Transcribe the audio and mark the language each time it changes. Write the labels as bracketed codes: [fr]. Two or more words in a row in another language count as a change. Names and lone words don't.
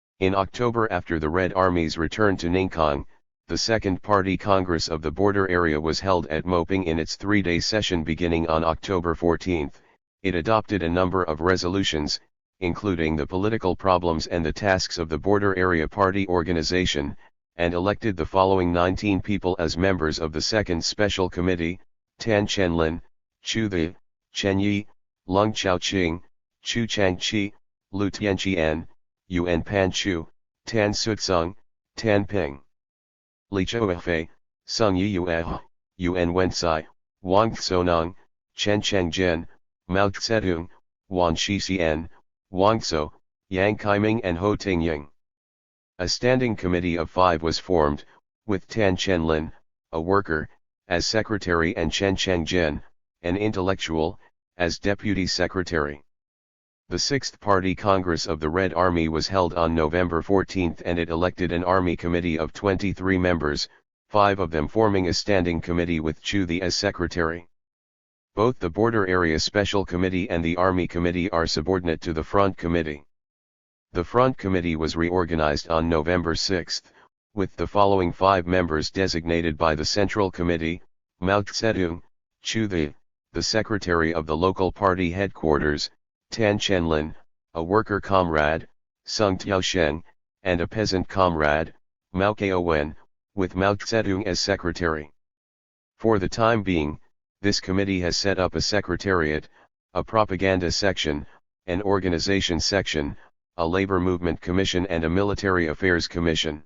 [en] In October, after the Red Army's return to Ningkong, the Second Party Congress of the border area was held at Moping in its three-day session beginning on October 14. It adopted a number of resolutions, including the political problems and the tasks of the border area party organization, and elected the following 19 people as members of the Second Special Committee: Tan Chenlin, Chu The, Chen Yi, Lung Chaoqing, Chu Changqi, Lu Tianqian, Yuan Panchu, Tan Sutsung, Tan Ping, Li Chouefei, Sung Yiyue, Yuan Wensai, Wang Sonong, Chen Chengzhen, Mao Zedong, Wan Shixian, Wang Zhou, Yang Kaiming and Ho Tingying. A standing committee of 5 was formed, with Tan Chenlin, a worker, as secretary and Chen Chengzhen, an intellectual, as deputy secretary. The Sixth Party Congress of the Red Army was held on November 14 and it elected an army committee of 23 members, 5 of them forming a standing committee with Chu The as secretary. Both the Border Area Special Committee and the Army Committee are subordinate to the Front Committee. The Front Committee was reorganized on November 6, with the following 5 members designated by the Central Committee: Mao Zedong, Chu the secretary of the local party headquarters, Tan Chenlin, a worker comrade, Sung Tiaosheng, and a peasant comrade, Mao Kaowen, with Mao Zedong as secretary. For the time being, this committee has set up a secretariat, a propaganda section, an organization section, a labor movement commission and a military affairs commission.